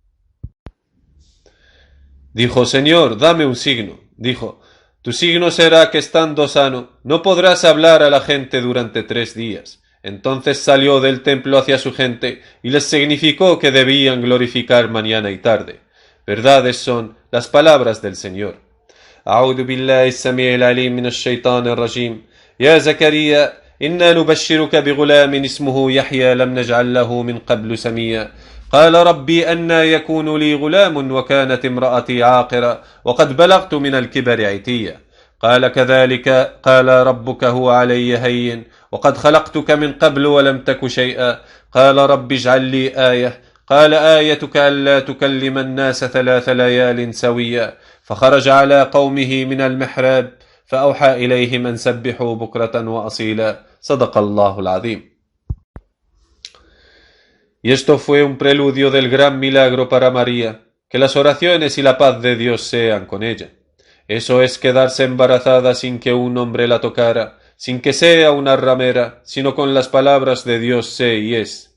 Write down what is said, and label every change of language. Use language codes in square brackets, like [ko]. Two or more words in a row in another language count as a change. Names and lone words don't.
[es] Dijo, Señor, dame un signo. Dijo, tu signo será que estando sano, no podrás hablar a la gente durante 3 días. Entonces salió del templo hacia su gente, y les significó que debían glorificar mañana y tarde. Verdades son las palabras del Señor. [ar] أعوذ بالله السميع العليم من الشيطان الرجيم. يا زكريا إنا نبشرك بغلام اسمه يحيى لم نجعل له من قبل سميا قال ربي أنى يكون لي غلام وكانت امرأتي عاقرا وقد بلغت من الكبر عتيا قال كذلك قال ربك هو علي هين وقد خلقتك من قبل ولم تك شيئا قال رب اجعل لي آية قال آيتك ألا تكلم الناس 3 ليال سويا فخرج على قومه من المحراب فأوحى إليهم أن سبحوا بكرة وأصيلا صدق الله العظيم. [es] Y esto fue un preludio del gran milagro para María, que las oraciones y la paz de Dios sean con ella. Eso es quedarse embarazada sin que un hombre la tocara, sin que sea una ramera, sino con las palabras de Dios sé y es.